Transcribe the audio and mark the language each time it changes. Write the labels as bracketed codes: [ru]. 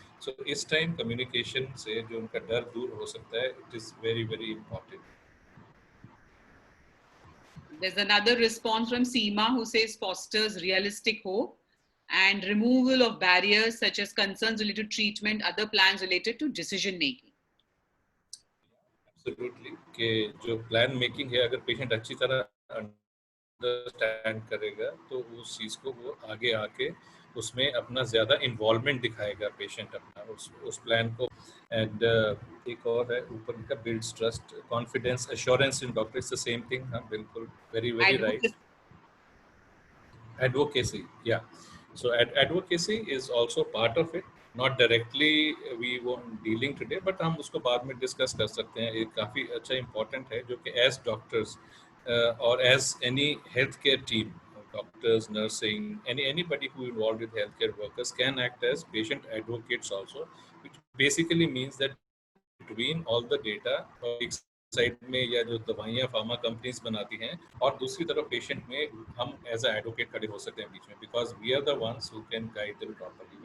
[hi] सो इस time communication से जो उनका डर दूर हो सकता है, [en] It is very very important. There's another response from Seema who says fosters realistic hope and removal of barriers such as concerns related to treatment, other plans related to decision making. [hi] Absolutely, कि जो plan making है अगर patient अच्छी तरह understand करेगा तो उस चीज़ को वो आगे आके उसमें अपना ज़्यादा इन्वॉल्वमेंट दिखाएगा पेशेंट अपना उस प्लान को। [en] and [hi] एक और है ऊपर का [en] Builds trust, confidence, assurance in doctor, is the same thing. [hi] हाँ बिल्कुल, [en] Very very right. Advocacy, yeah. So advocacy is also part of it. Not directly we won't dealing today, but [hi] हम उसको बाद में डिस्कस कर सकते हैं। एक काफ़ी अच्छा इम्पोर्टेंट है जो कि [en] as doctors और as any health care team, doctors, nursing, anybody who involved with healthcare workers can act as patient advocates also, which basically means that between all the data, [hi] एक साइड में या जो दवाइयाँ pharma companies बनाती हैं और दूसरी तरफ पेशेंट में हम [en] as a advocate [hi] खड़े हो सकते हैं बीच में, [en] Because we are the ones who can guide them properly.